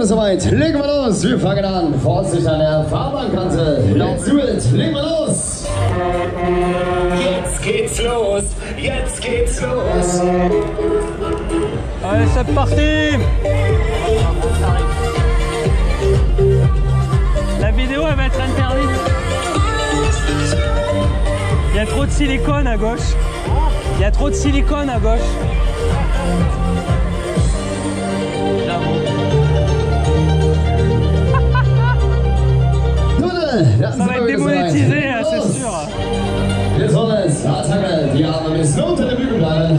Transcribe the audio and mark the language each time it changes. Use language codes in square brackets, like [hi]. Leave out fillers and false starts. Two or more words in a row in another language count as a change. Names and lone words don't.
[de] soweit. Legen wir los. Wir fangen an. Vorsicht an der Fahrbahnkante. [en] Let's do it. [de] Legen wir los. Jetzt geht's los. Jetzt geht's los. [fr] Allez, c'est parti. La vidéo, elle va être interdite. Il y a trop de silicone à gauche. Il y a trop de silicone à gauche. Ça va être démonétisé, c'est sûr. [de] Jetzt soll es, Attacke, die Arme müssen unter der Bügel bleiben.